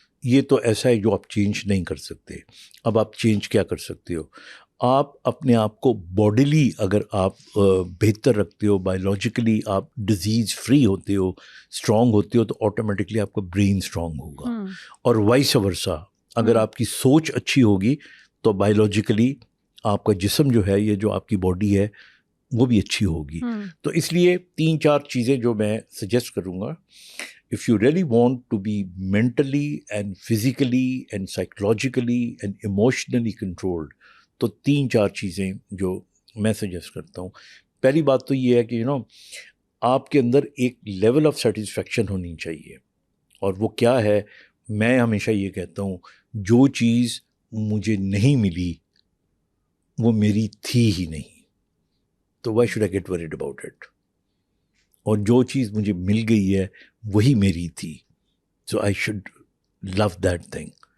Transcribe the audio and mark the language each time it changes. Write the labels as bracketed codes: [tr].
[ur] یہ تو ایسا ہے جو آپ چینج نہیں کر سکتے. اب آپ چینج کیا کر سکتے ہو؟ آپ اپنے آپ کو باڈیلی اگر آپ بہتر رکھتے ہو, بایولوجیکلی آپ ڈیزیز فری ہوتے ہو, اسٹرانگ ہوتے ہو, تو آٹومیٹکلی آپ کا برین اسٹرانگ ہوگا. اور وائس ورسا, اگر آپ کی سوچ اچھی ہوگی تو بایولوجیکلی آپ کا جسم جو ہے, یہ جو آپ کی باڈی ہے, وہ بھی اچھی ہوگی. تو اس لیے 3-4 چیزیں جو میں سجیسٹ کروں گا. [en] If you really want to be mentally and physically and psychologically and emotionally controlled, [ur] تو 3-4 چیزیں جو میں سجیسٹ کرتا ہوں. پہلی بات تو یہ ہے کہ آپ کے اندر ایک لیول آف سیٹسفیکشن ہونی چاہیے. اور وہ کیا ہے؟ میں ہمیشہ یہ کہتا ہوں, جو چیز مجھے نہیں ملی وہ میری تھی ہی نہیں, تو [en] why should I get worried about it؟ [ur] اور جو چیز مجھے مل گئی ہے وہی میری تھی, [en] So I should love that thing.